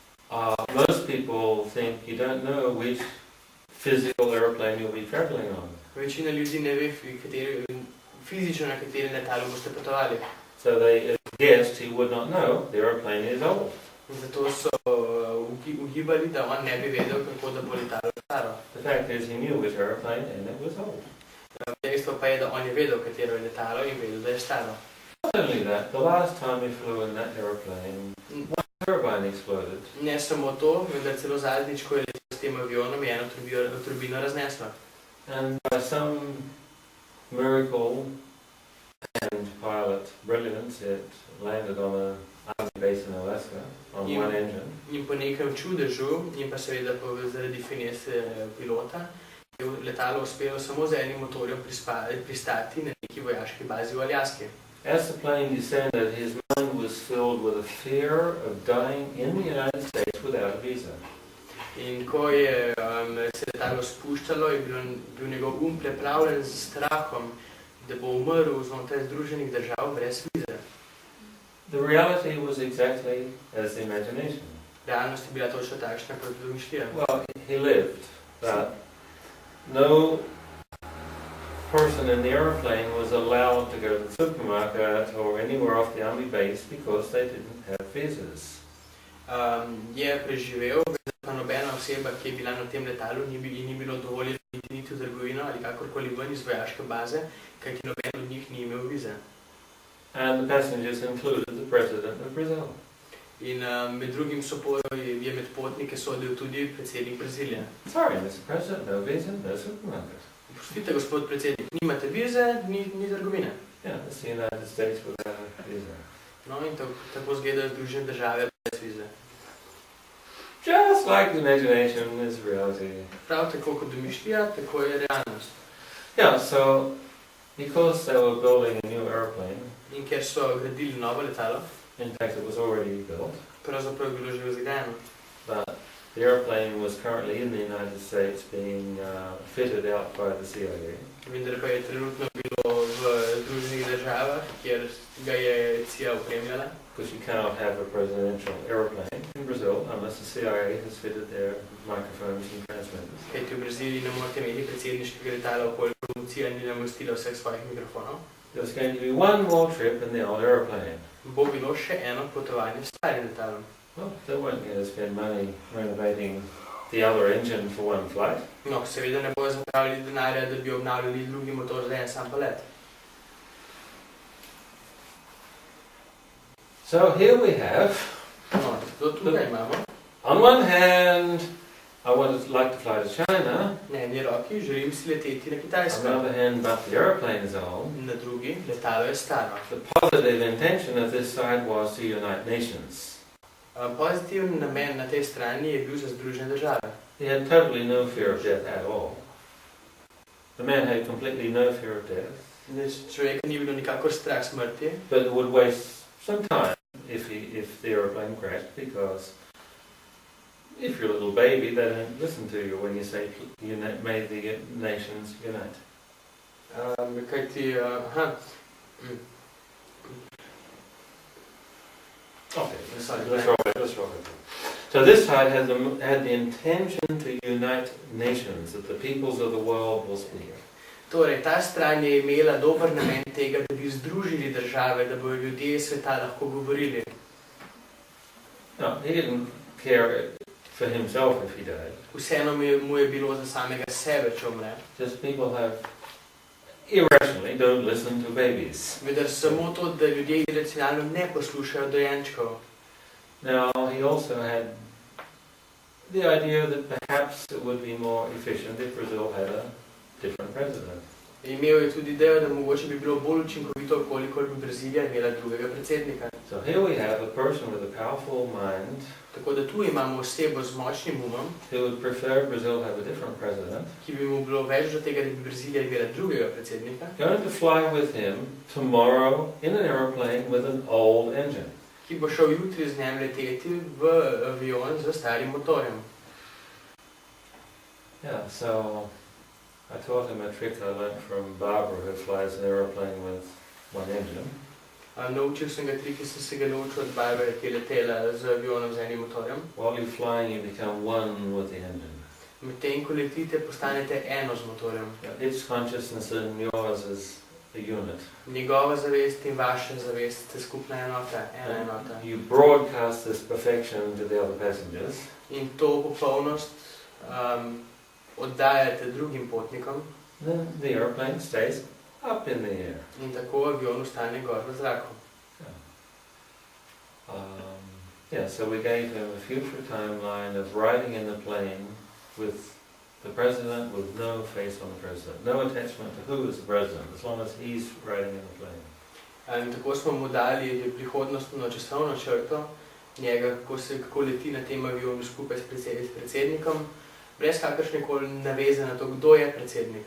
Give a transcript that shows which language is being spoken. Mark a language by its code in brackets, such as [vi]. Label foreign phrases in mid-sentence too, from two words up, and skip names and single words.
[en] Most people think you don't know which physical airplane you'll be traveling on. [sl] Večina ljudi ne ve, fizično na katerem letalu boste potovali. [en] So they guessed he would not know the airplane is old. [sl] Zato so ugibali, da on ne bi vedel, kako da bo letalo staro. [en] The fact is he knew which airplane and it was old. [sl] Dejstvo pa je, da on je vedel, katero je letalo in vedel, da je staro. [en] Not only that, the last time he flew in that airplane, one turbine exploded. [sl] Ne samo to, vendar celo zadnjič, ko je letel s tem avionom, je eno turbino razneslo. [en] And by some miracle and pilot brilliance, it landed on an army base in Alaska on one engine. [sl] In po nekem čudežu, in pa seveda zaradi finese pilota, je letalo uspelo samo z enim motorjem pristati na neki vojaški bazi v Aljaski. [en] As the plane descended, his mind was filled with a fear of dying in the United States without a visa. [sl] In ko je se letalo spuščalo, je bil njegov preplavljen z strahom, da bo umrl znotraj Združenih držav brez vize. [en] The reality was exactly as the imagination. [sl] Realnost je bila točno takšna, kot domišljija. [en] Well, he lived, but no person in the airplane was allowed to go to the supermarket or anywhere off the army base because they didn't have visas. [sl] Je preživel, pa nobena oseba, ki je bila na tem letalu, ni bilo dovoljeno niti v trgovino ali kakorkoli ven iz vojaške baze, kajti noben od njih ni imel vize. [en] And the passengers included the president of Brazil. [sl] In med drugim je med potnike sodil tudi predsednik Brazilije. [en] Sorry, Mr. President, no visa, no supermarket. [sl] Prostite, gospod predsednik, nimate vize, ni trgovine. [en] Yeah, it's the United States without a visa. [sl] No, in tako zgledajo Združene države brez vize. [en] Just like the imagination is reality. [sl] Prav tako kot domišljija, tako je realnost. [en] Yeah, so because they were building a new airplane, [sl] in ker so gradili novo letalo, [en] in fact it was already built, [sl] pravzaprav je bilo že zgrajeno. [en] But the airplane was currently in the United States being fitted out by the CIA. [sl] Vendar pa je trenutno bilo v Združenih državah, kjer ga je CIA opremljala. [en] Because you cannot have a presidential airplane in Brazil unless the CIA has fitted their microphones and transmitters. [sl] Kajti v Braziliji ne morete imeti predsedniškega letala, koliko policija ni namestila vseh svojih mikrofonov. [en] There's going to be one more trip in the old airplane. [sl] Bo bilo še eno potovanje s starim letalom. [en] Well, they weren't going to spend money renovating the other engine for one flight. [sl] No, seveda ne bojo zapravili denarja, da bi obnavljali drugi motor za en sam polet. [en] So here we have, [sl] no, tukaj imamo. [en] On one hand, I would like to fly to China. [sl] Na eni roki želim si leteti na Kitajsko. [en] On the other hand, but the airplane is old. [sl] Na drugi, letalo je staro. [en] The positive intention of this side was to unite nations. [sl] Pozitiven namen na tej strani je bil za Združene države. [en] He had totally no fear of death at all. The man had completely no fear of death. [sl] Človeka ni bilo nikakor strah smrti. [en] But it would waste some time if the airplane crashed, because if you're a little baby, they don't listen to you when you say, may the nations unite. Okay, let's roll it. So this side had the intention to unite nations, that the peoples of the world will speak. [sl] Torej, ta stran je imela dober namen tega, da bi združili države, da bodo ljudje sveta lahko govorili. [en] No, he didn't care for himself if he died. [sl] Vseeno mu je bilo za samega sebe, če umre. [en] Just people have irrationally don't listen to babies. [sl] Vendar samo to, da ljudje iracionalno ne poslušajo dojenčkov. [en] Now, he also had the idea that perhaps it would be more efficient if Brazil had a different president. [sl] Imel je tudi idejo, da mogoče bi bilo bolj učinkovito, kolikor bi Brazilija imela drugega predsednika. [en] So here we have a person with a powerful mind. [sl] Tako da tu imamo osebo z močnim umom, [en] who would prefer Brazil have a different president. [sl] Ki bi mu bilo več do tega, da bi Brazilija imela drugega predsednika. [en] Going to fly with him tomorrow in an airplane with an old engine. [sl] Ki bo šel jutri z njim leteti v avion z starim motorjem. [en] Yeah, so I taught him a trick I learned from Barbara, who flies an aeroplane with one engine. [sl] Naučil sem ga tri, ki sem se ga naučil od babe, ki je letela z avionom z enim motorjem. [en] While you're flying, you become one with the engine. [sl] Medtem ko letite, postanete eno z motorjem. [en] Its consciousness and yours is a unit. [sl] Njegova zavest in vaša zavest ste skupna enota, ena enota. [en] You broadcast this perfection to the other passengers. [sl] In to popolnost oddajate drugim potnikom. [en] Then the airplane stays up in the air. [sl] In tako avion ostane gor v zraku. [en] So we gave him a future timeline of riding in the plane with the president with no face on the president, no attachment to who is the president, as long as he's riding in the plane. [sl] In tako smo mu dali prihodnostno časovno črto njega, kako leti na tem avionu skupaj s predsednikom, brez kakršnekoli naveze na to, kdo je predsednik.